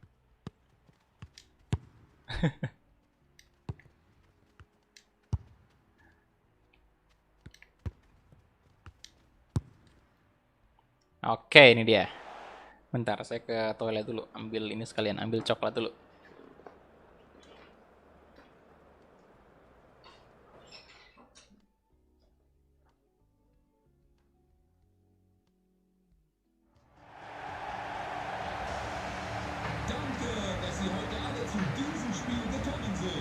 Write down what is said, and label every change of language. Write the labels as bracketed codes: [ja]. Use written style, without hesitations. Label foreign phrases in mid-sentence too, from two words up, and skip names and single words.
[id] Oke, ini dia. Bentar, saya ke toilet dulu. Ambil ini sekalian, ambil coklat dulu. [de] Danke, dass Sie heute alle zu diesem Spiel gekommen sind.